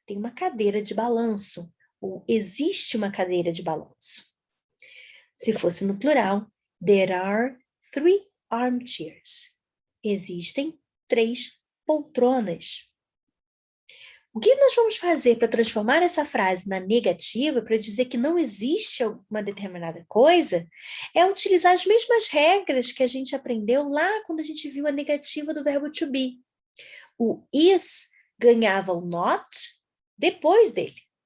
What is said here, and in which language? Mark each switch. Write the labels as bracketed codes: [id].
[pt] Tem uma cadeira de balanço, ou existe uma cadeira de balanço. Se fosse no plural, [en] there are 3 armchairs. [pt] Existem 3 poltronas. O que nós vamos fazer para transformar essa frase na negativa, para dizer que não existe uma determinada coisa, é utilizar as mesmas regras que a gente aprendeu lá quando a gente viu a negativa do verbo to be. O is ganhava o not depois dele.